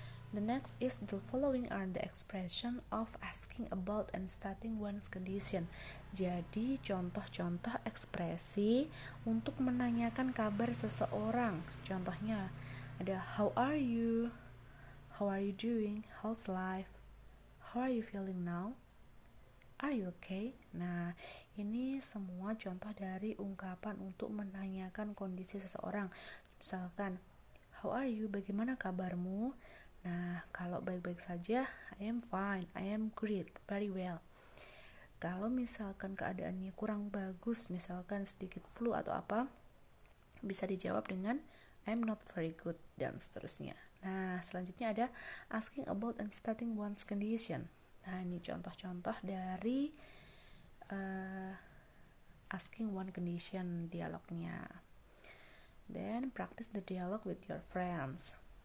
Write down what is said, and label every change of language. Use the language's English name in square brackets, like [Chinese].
[English] The next is the following are the expression of asking about and stating one's condition. [Indonesian] Jadi contoh-contoh ekspresi untuk menanyakan kabar seseorang. Contohnya ada [English] how are you? How are you doing? How's life? How are you feeling now? Are you okay? [Indonesian] Nah, ini semua contoh dari ungkapan untuk menanyakan kondisi seseorang. [English] Misalkan, how are you? [Indonesian] Bagaimana kabarmu? Nah, kalau baik-baik saja, [English] I am fine, I am great, very well. [Indonesian] Kalau misalkan keadaannya kurang bagus, misalkan sedikit flu atau apa, bisa dijawab dengan [English] I'm not very good, [Indonesian] dan seterusnya. Nah, selanjutnya ada [English] asking about and stating one's condition. [Indonesian] Nah, ini contoh-contoh dari [English] asking one condition [Indonesian] dialognya. [English] Then practice the dialogue with your friends.